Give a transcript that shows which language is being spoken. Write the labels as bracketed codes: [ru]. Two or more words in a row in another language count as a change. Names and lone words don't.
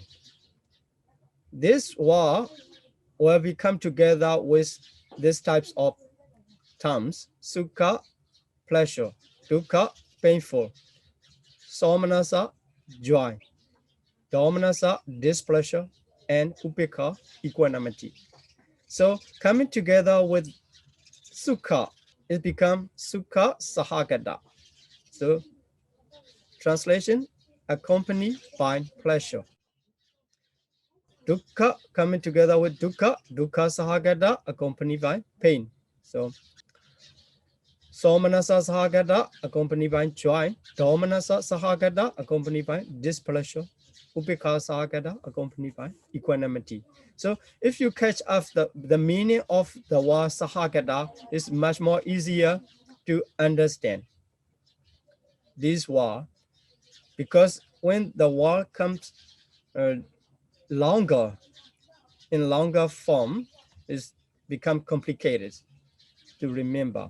[en] This word will be come together with these types of terms: sukha, pleasure; dukkha, painful; somanasa, joy; domanasa, displeasure; and upekha, equanimity. So coming together with sukha, it becomes [pi] sukha sahagata. [en] So translation, accompanied by pleasure. Dukkha coming together with dukkha, [pi] dukkha sahagata, [en] accompanied by pain. So [pi] somanasa sahagata, [en] accompanied by joy; [pi] domanasa sahagata, [en] accompanied by displeasure; [pi] upekha sahagata, [en] accompanied by equanimity. So if you catch up the meaning of the word sahagata, it's much more easier to understand this word, because when the word comes longer, in longer form, it's become complicated to remember.